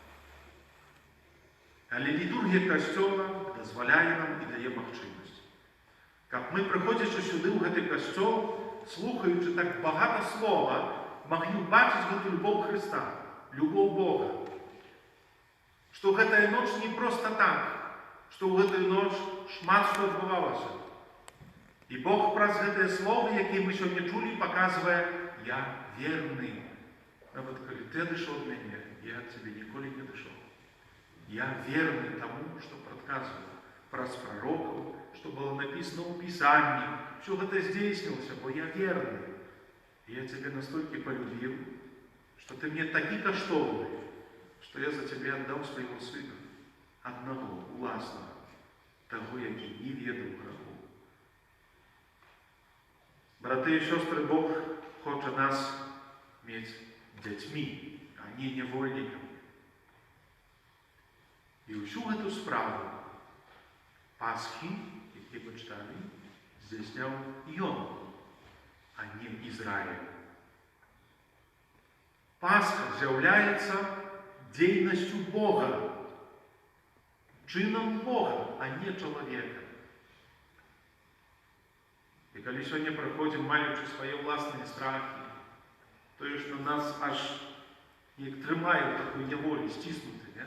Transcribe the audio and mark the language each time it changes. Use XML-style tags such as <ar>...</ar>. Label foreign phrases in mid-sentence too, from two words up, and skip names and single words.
<uk>Але літургія Костьола дозволяє нам і дає можливість. Як ми, приходячи сюди, в цей Костьол, слухаючи так багато слова, могли бачити цю любов Христа, любов Бога.</uk> <be>Что гэтая ноч не просто так, что ў гэтую ноч шмат што адбывалася. І Бог праз гэтыя словы, якія мы сёння чулі, паказвае: «Я верны». Нават калі ты адышоў ад мяне, я ад цябе ніколі не адышоў. Я верны таму, што прадказваю праз прарокаў, што было напісана ў Пісанні. Всё гэта здзейснілася, бо я верны. І я цябе настолькі полюбіў, што ты мне такі каштоўны,</be> <ru>что я за тебя отдал своего сына, одного, властного, того, який не ведал греху. Браты и сестры, Бог хочет нас иметь детьми, а не невольниками. И всю эту справу Пасхи,</ru> <uk>які ми читали, здійсняв</uk> <ru>Он, а не Израиль.</ru> <uk>Пасха з'являється дійністю Бога, чином Бога, а не чоловіка. І коли сьогодні приходимо, маючи свої власні страхи, то що нас аж тримає в такій неволі, стиснути, не?</uk>